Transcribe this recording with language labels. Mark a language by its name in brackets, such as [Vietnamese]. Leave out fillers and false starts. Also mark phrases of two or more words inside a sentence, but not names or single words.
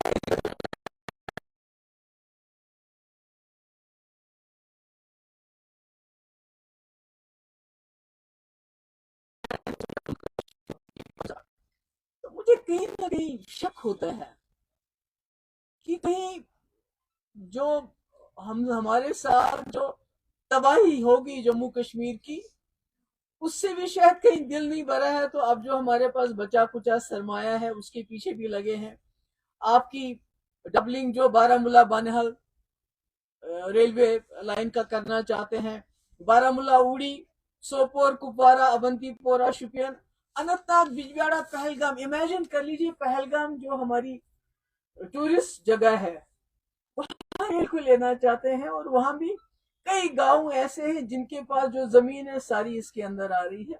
[Urdu] تو مجھے کہیں نہ کہیں شک ہوتا ہے کہ کہیں جو ہمارے ساتھ جو تباہی ہوگی جموں کشمیر کی، اس سے بھی شاید کہیں دل نہیں بھرا ہے. تو اب جو ہمارے پاس بچا کچا سرمایہ ہے اس کے پیچھے بھی لگے ہیں. آپ کی ڈبلنگ جو بارہ مولہ بانہل ریلوے لائن کا کرنا چاہتے ہیں، بارہ مولہ اوڑی، سوپور، کپوارہ، اونتی پورہ، شپین، اننت ناگ، بجبیاڑا، پہلگام. امیجن کر لیجیے پہلگام جو ہماری ٹورسٹ جگہ ہے وہاں ریل کو لینا چاہتے ہیں، اور وہاں بھی کئی گاؤں ایسے ہیں جن کے پاس جو زمین ہے ساری اس کے اندر آ رہی ہے.